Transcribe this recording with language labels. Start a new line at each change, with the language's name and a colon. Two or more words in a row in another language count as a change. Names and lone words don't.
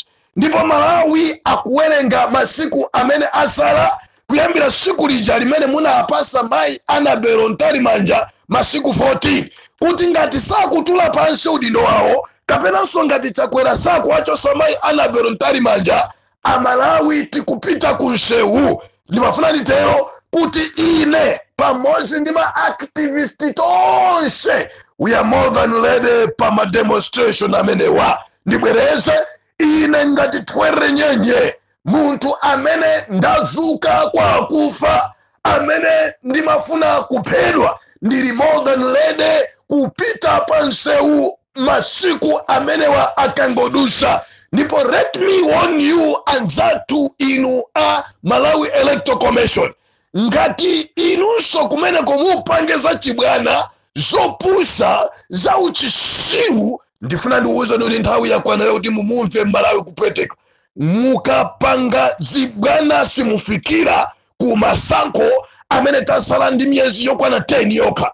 Nyanja: Ndipo Malawi akuwerenga masiku amene asala kuyambira siku lija limene munapasa mayi Anabelo Ntalimanja masiku 14 kuti ngati sakutula pansi udindo wawo kapenanso ngati Chakwera sakuwachosa mayi Anabelo Ntalimanja Amalawi tikupita kunsewu. Ndimafuna nditero kuti ine pamodzi ndi ma activist tonse
English: we are more than ready
Nyanja: pa ma demonstration amenewa. Ndibwereze ine ngati Twere Nyenye, muntu amene ndazuka kwa akufa, amene ndimafuna kuphedwa, ndili
English: more than ready
Nyanja: kupita pansewu masiku amenewa akangodusa. Ndipo
English: let me warn you
Nyanja: anzatu inu a Malawi Electoral Commission, ngati inunso kumene komupange za chibwana zopusa za uchisiru, ndifuna ndiuza ndi nthawi yakwana kuti mumumve Malawi kupweteka. Mukapanga zibwana simufikira ku masankho amene tasala ndi myezi yokwana 10 yokha.